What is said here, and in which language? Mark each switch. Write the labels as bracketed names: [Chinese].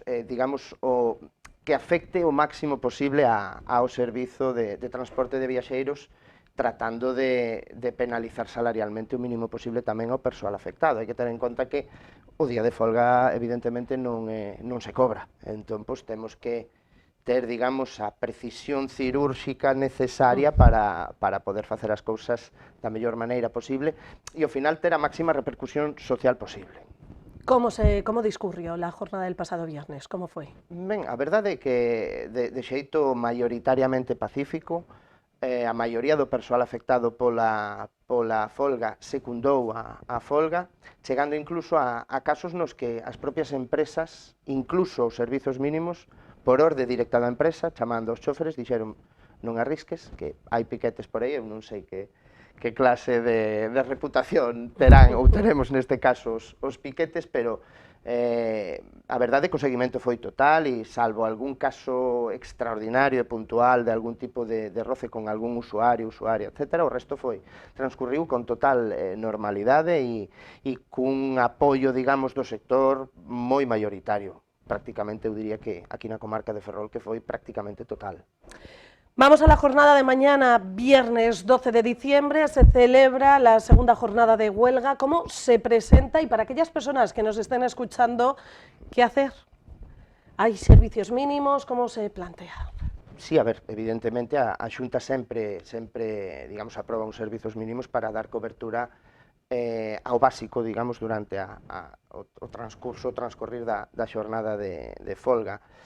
[Galician] digamos, que afecte o máximo posible ao servizo de transporte de viaxeiros, tratando de penalizar salarialmente o mínimo posible tamén ao persoal afectado. Hai que ter en conta que o día de folga evidentemente non se cobra, entón pois temos que ter, digamos, a precisión cirúrxica necesaria para poder facer as cousas da mellor maneira posible e ao final ter a máxima repercusión social posible. [Spanish] ¿Cómo discurrió la jornada del pasado viernes? [Galician] ¿Cómo foi? Ben, a verdade é que de xeito maioritariamente pacífico, a maioría do persoal afectado pola folga secundou a folga, chegando incluso a casos nos que as propias empresas, incluso os servizos mínimos, por orde directa da empresa, chamando aos choferes, dixeron non arrisques, que hai piquetes por aí, eu non sei que clase de reputación terán ou teremos neste caso os piquetes, pero a verdade é que o seguimento foi total e salvo algún caso extraordinario e puntual de algún tipo de roce con algún usuario, etc., o resto transcurriu con total normalidade e cun apoio, digamos, do sector moi maioritario. Prácticamente eu diría que aquí na comarca de Ferrol que foi prácticamente total. [Spanish] Vamos a la jornada de mañana, viernes 12 de diciembre, se celebra la segunda jornada de huelga. ¿Cómo se presenta? Y para aquellas personas que nos estén escuchando, ¿qué hacer? ¿Hay servicios mínimos? ¿Cómo se plantea? [Galician] Sí, a ver, evidentemente a Xunta sempre, digamos, aproba uns servizos mínimos para dar cobertura ao básico, digamos, durante o transcorrir da xornada de folga.